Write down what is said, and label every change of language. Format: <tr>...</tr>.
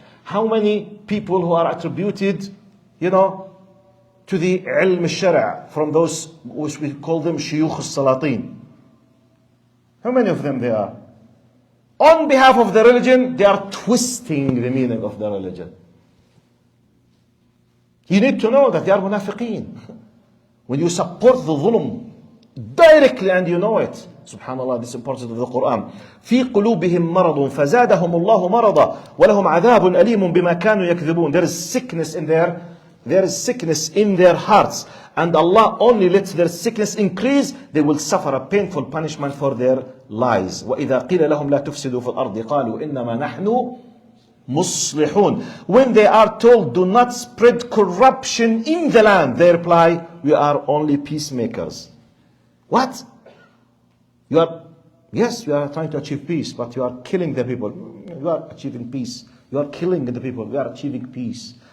<en>How many people who are attributed, to the ilm al-shara' from those which we call them shuyukh al-salatin? How many of them they are? On behalf of the religion, they are twisting the meaning of the religion. You need to know that they are munafiqeen. When you support the dhulm directly and you know it, subhanallah, this is important of the Quran.</en> <ar>في قلوبهم مرض فزادهم الله مرضا ولهم عذاب أليم بما كانوا يكذبون.</ar> <en>There is sickness in their hearts, and Allah only lets their sickness increase. They will suffer a painful punishment for their lies.</en> <ar>وإذا قيل لهم لا تفسدوا في الأرض قالوا إنما نحن مصلحون.</ar> <en>When they are told, do not spread corruption in the land, they reply, we are only peacemakers. What? You are trying to achieve peace, but you are killing the people. You are achieving peace. You are killing the people. We are achieving peace.</en>